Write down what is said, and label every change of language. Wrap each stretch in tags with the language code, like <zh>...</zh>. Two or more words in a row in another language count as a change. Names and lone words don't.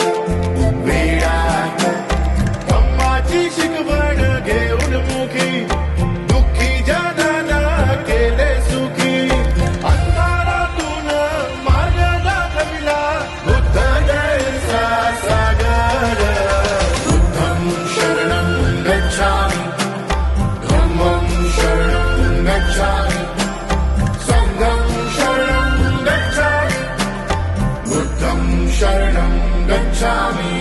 <mr>वेळात धम्माची शिकवण घेऊन मुखी दुःखी जनाला केले सुखी अंधारातून मार्ग दाखविला बुद्ध जैसा सागर</mr> <pi>बुद्धं शरणं गच्छामि धम्मं शरणं गच्छामि संघं शरणं गच्छामि बुद्धं शरणं गच्छामि</pi>